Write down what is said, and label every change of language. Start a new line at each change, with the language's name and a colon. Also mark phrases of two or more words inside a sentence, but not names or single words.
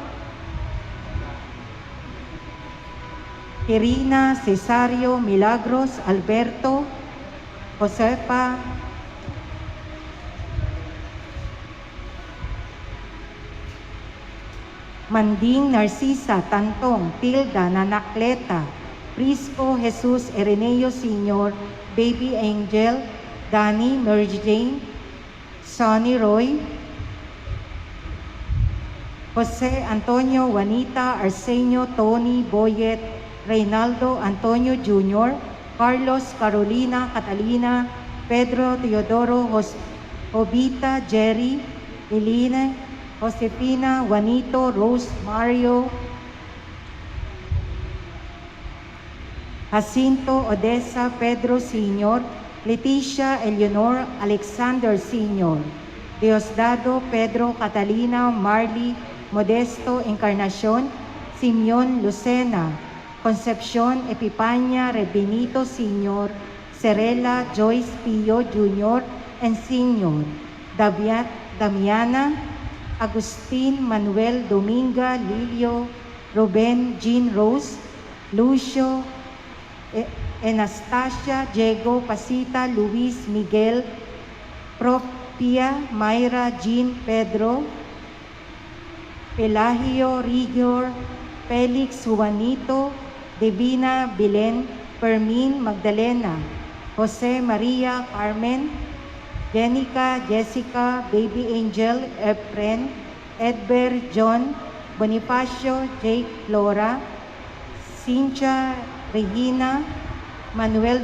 English: Irina, Cesario, Milagros, Alberto, Josefa, Manding, Narcisa, Tantong, Tilda, Nanacleta, Prisco, Jesus, Ereneo Sr., Baby Angel, Danny, Mary Jane, Sonny Roy, Jose Antonio, Juanita, Arsenio, Tony, Boyet, Reynaldo, Antonio Jr., Carlos, Carolina, Catalina, Pedro, Teodoro, Jovita, Jerry, Elena, Josefina, Juanito, Rose, Mario, Jacinto, Odessa, Pedro Sr., Leticia, Eleonor, Alexander Sr., Diosdado, Pedro, Catalina, Marley, Modesto, Encarnacion, Simeon, Lucena, Concepcion, Epipania, Rebenito Sr., Serela, Joyce, Pio Jr. and Sr., Damiana, Agustin, Manuel, Dominga, Lilio, Ruben, Jean Rose, Lucio, Anastasia, Diego, Pasita, Luis, Miguel, Propia, Mayra, Jean, Pedro, Pelagio, Rigor, Felix, Juanito, Divina, Bilen, Fermin, Magdalena, Jose, Maria, Carmen, Jenica, Jessica, Baby Angel, Efren, Edber, John, Bonifacio, Jake, Flora, Cynthia, Regina, Manuel Jr.